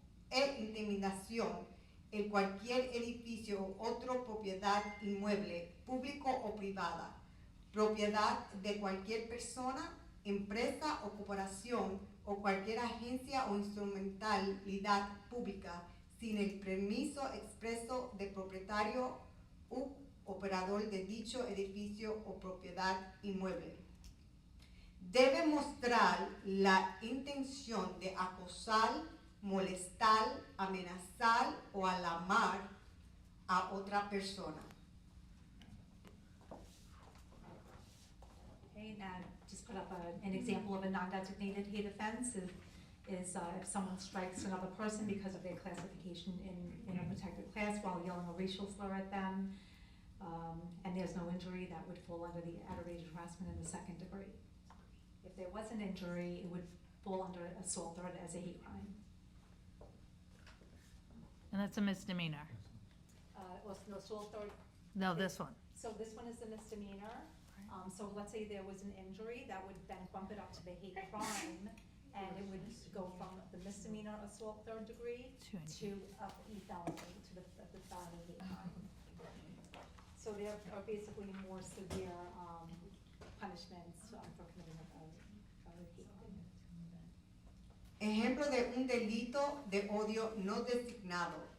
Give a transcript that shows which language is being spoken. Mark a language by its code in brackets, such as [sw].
[es] e intimidación en cualquier edificio u otra propiedad inmueble, público o privada, propiedad de cualquier persona, empresa o corporación o cualquier agencia o instrumentalidad pública, sin el permiso expreso del propietario u operador de dicho edificio o propiedad inmueble. Debe mostrar la intención de acosar, molestar, amenazar o alarmar a otra persona. [en] Okay, and just put up an example of a non-designated hate offense is if someone strikes another person because of their classification in a protected class while yelling a racial slur at them, and there's no injury, that would fall under the aggravated harassment in the second degree. If there was an injury, it would fall under assault or as a hate crime. And that's a misdemeanor. Well, no, assault or, No, this one. so this one is the misdemeanor. So let's say there was an injury, that would then bump it up to the hate crime, and it would go from the misdemeanor assault third degree to a felony, to the felony hate crime. So there are basically more severe punishments for committing a hate crime. [es] Ejemplo de un delito de odio no designado.